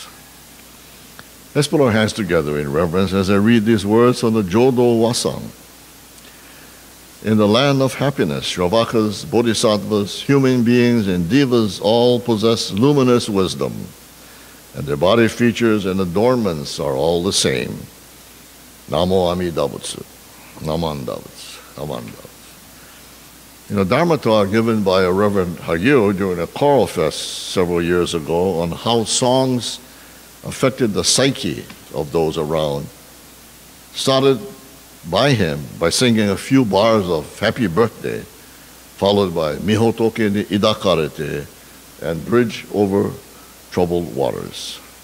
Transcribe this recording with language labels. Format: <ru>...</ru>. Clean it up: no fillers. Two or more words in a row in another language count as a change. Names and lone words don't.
<en>Let's put our hands together in reverence as I read these words from the Jodo Wasang. In the land of happiness, Shravakas, Bodhisattvas, human beings, and devas all possess luminous wisdom, and their body features and adornments are all the same.</en> <ja>Namo Amidabutsu. Namandavats.</ja> <en>In a Dharma talk given by a Reverend Hagyu during a choral fest several years ago on how songs affected the psyche of those around, started by him by singing a few bars of Happy Birthday, followed by Mihotoke ni Idakarete and Bridge Over Troubled Waters.</en>